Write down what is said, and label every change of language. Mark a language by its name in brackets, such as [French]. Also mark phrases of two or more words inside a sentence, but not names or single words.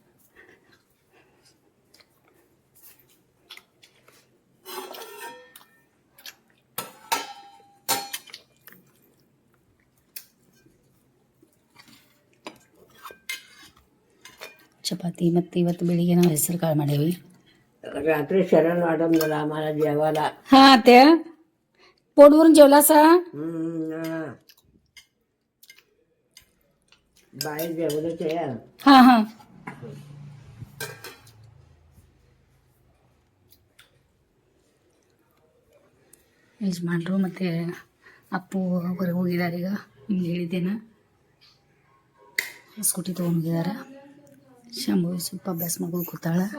[Kannada] चपाती ಮತ್ತು ಇವತ್ತು ಬೆಳಿಗ್ಗೆ ನಾವು ಹೆಸರು ಕಾಳು ಮಾಡೇವಿ [Marathi] रात्री शरण वाढून गेला आम्हाला जेवायला. हां ते पोटभरून जेवलासा बाहेर जेवलंच आहे. [Kannada] हां हां ಯಜಮಾನ್ರು ಮತ್ತು ಅಪ್ಪು ಹೊರಗೆ ಹೋಗಿದ್ದಾರೆ ಈಗ ನಿಮ್ಗೆ ಹೇಳಿದ್ದೇನೆ ಸ್ಕೂಟಿ ತೊಗೊಂಡೋಗಿದ್ದಾರೆ ಶಂಭು ಸ್ವಲ್ಪ ಅಭ್ಯಾಸ ಮಾಡ್ಕೊಂಡು ಕೂತಾಳ.